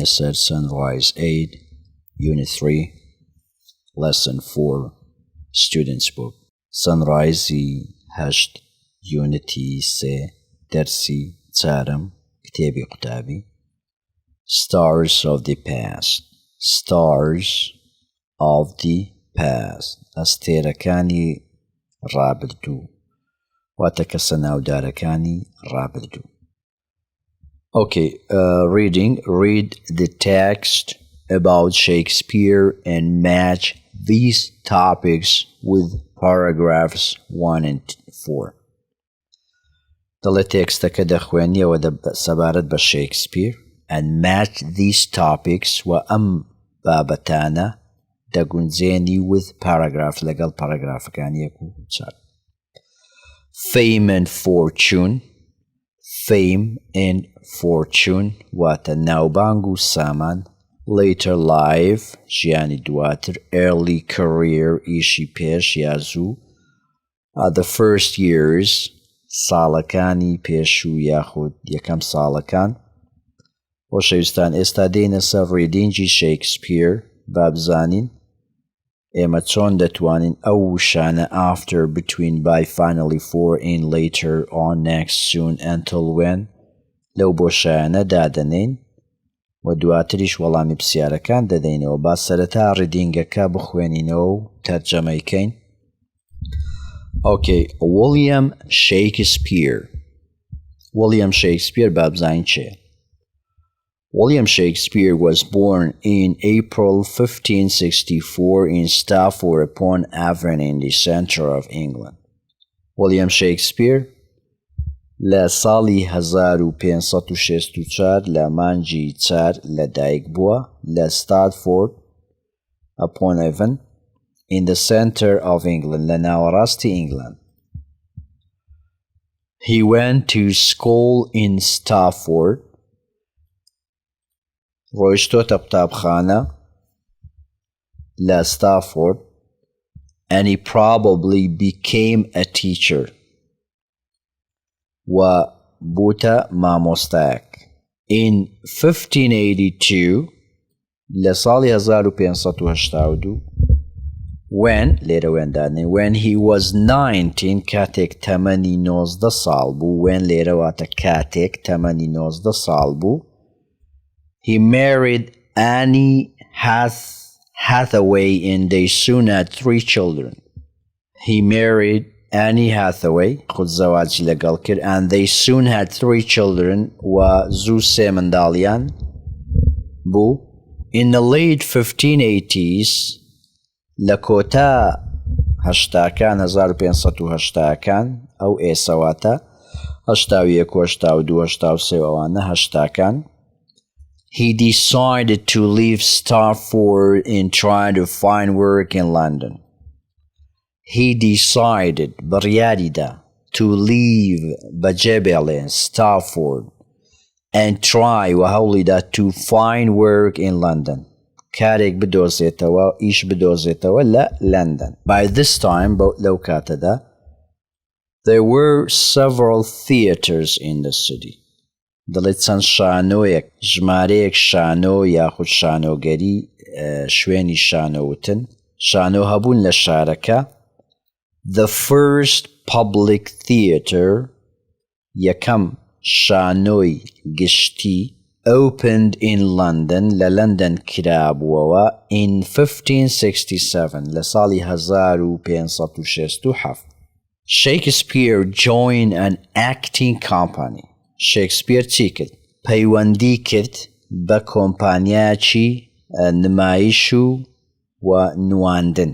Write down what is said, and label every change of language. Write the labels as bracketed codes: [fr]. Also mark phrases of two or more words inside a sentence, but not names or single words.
[ckb] سەر Sunrise 8 Unit 3 Lesson 4 Students Book Sunrise 8 Unity 3 دەرسی چارم کتێبی قوتابی Stars of the Past Stars of the Past ئەستێرەکانی ڕابردوو واتە کەسە ناودارەکانی ڕابردوو. [en] Okay, read the text about Shakespeare and match these topics with paragraphs 1 and 4. [ckb] دەڵێ تێکستەکە دەخوێنیەوە سەبارەت بە Shakespeare [en] and match these topics [ckb] و ئەم بابەتانە دەگونجێنی [en] with paragraph [ckb] لەگەڵ پاراگرافەکانی 1 و 4. [en] Fame and fortune Fame and fortune [ckb] واتە ناوبانگ و سامان [en] Later life [ckb] ژیانی دواتر [en] Early career [ckb] ئیشی پێش یا زوو [en] The first years [ckb] ساڵەکانی پێشوو یاخود یەکەم ساڵەکان. خۆشەویستان ئێستا دێینە سەر ڕیدینگی Shakespeare با بزانین ئێمە چۆن دەتوانین ئەو وشانە [en] after, between, by, finally, for, in, later, on, next, soon, until, when [ckb] لەو بۆشایانە دادەنین و دواتریش وەڵامی پرسیارەکان دەدەینەوە. با سەرەتا ڕیدینگەکە بخوێنینەوە و تەرجەمەیکەین. Okay, William Shakespeare با بزانین چێ. [en] William Shakespeare was born in April 1564 in Stafford-upon-Avon in the center of England. [ckb] William Shakespeare لە ساڵی 1564 لە مانگی 4 لەدایک بووە لە Stafford-upon-Avon [en] in the center of England [ckb] لە ناوەڕاستی ئینگلند. [en] He went to school in Stafford [ckb] ڕۆیشتۆتە قوتابخانە لە [en] Stafford and he probably became a teacher [ckb] و بووتە مامۆستایەک. [en] In 1582 [ckb] لە ساڵی 1582 [en] when he was 19 [ckb] کاتێک تەمەنی 19 ساڵ بوو [en] when [ckb] لێرە واتە کاتێک تەمەنی 19 ساڵ بوو [en] he married Annie Hathaway and they soon had 3 children. He married Annie Hathaway [ckb] خودزەواجی لەگەڵ کرد [en] and they soon had 3 children [ckb] و زوو 3 منداڵیان بوو. [en] In the late 1580s [ckb] لە کۆتا هەشتاکان 1580کان ئەو ئێسەواتە 81 82 83 ئەوانە هەشتاکان [en] he decided to leave Stafford and try to find work in London. He decided بڕیاریدا to leave بەجێبێڵێن Stafford and try [ckb] و هەوڵیدا [en] to find work in London. [ckb] کارێک بدۆزێتەوە ئیش بدۆزێتەوە لە London. [en] By this time [ckb] لەو کاتەدا [en] there were several theatres in the city. [ckb] دەڵێت چەند شانۆیەک ژمارەیەک شانۆ یاخود شانۆگەری شوێنی شانۆوتن شانۆ هەبوون لە شارەکە. [en] The first public theatre [ckb] یەکەم شانۆی گشتی [en] opened in London [ckb] لە لەندەن کرابووەوە [en] in 1567 [ckb] لە ساڵی 1567. [en] Shakespeare joined an acting company. [ckb] Shakespeare چی کرد؟ پەیوەندی کرد بە کۆمپانیاکی نمایش و نواندن.